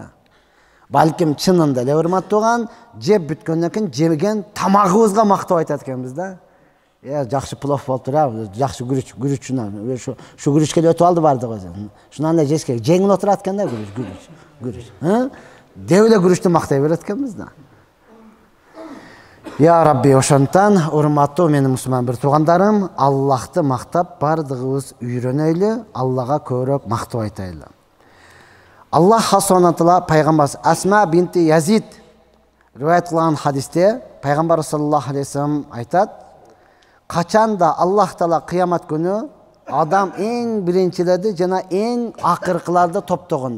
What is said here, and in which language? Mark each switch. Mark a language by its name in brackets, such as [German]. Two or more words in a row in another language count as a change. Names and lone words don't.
[Kyrgyz] Балким чынында эле, урматтуу тууган, жеп бүткөндөн кийин жеген тамагыбызга мактоо айтат экенбиз да. Жакшы плов болуптур, жакшы күрүчүнөн. Ушу күрүчкө өтүп алды бардыгы. Шунан эле жеш керек. Жеңил отурат экен да күрүч. Деп эле күрүчтү мактай берет экенбиз да. [Arabic] يا ربي, [Kyrgyz] ошондон урматтуу менин мусулман бир туугандарым, Аллахты мактап бардыгыбыз үйрөнөйлү, Аллага көбүрөөк мактоо айтайлы. Аллах субхана таала пайгамбар Асма бинти Язид риваят кылган хадисте пайгамбар [Arabic] صلى الله عليه وسلم [Kyrgyz] айтат: качанда Аллах таала кыямат күнү адам эң биринчилерди жана эң акыркыларды топтогондо.